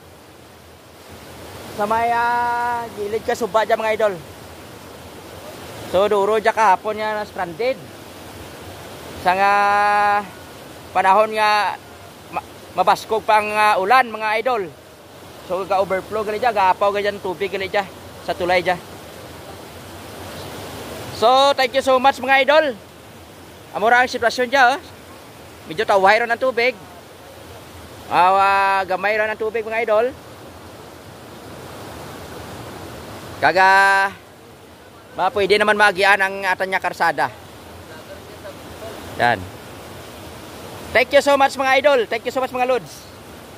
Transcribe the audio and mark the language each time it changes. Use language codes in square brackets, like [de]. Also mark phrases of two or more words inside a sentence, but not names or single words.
[hil] Sa may gilid ka suba dyan mga idol. So duro dyan kahapon nga na stranded. Sa nga panahon nga mabaskog pang ulan mga idol. So ga-overflow gali dyan, ga-apaw gali dyan tubig gali dyan sa tulay dyan. So [en] thank you so much [hil] mga idol. Amura ang sitwasyon dyan, oh. Medyo tawahay ron ang tubig. Gamay ron ang tubig mga idol. Kaga pwede naman magian ang atanya karsada. Yan. [en] Thank you so much [hil] mga idol. [en] Thank you so much [hil] mga lods.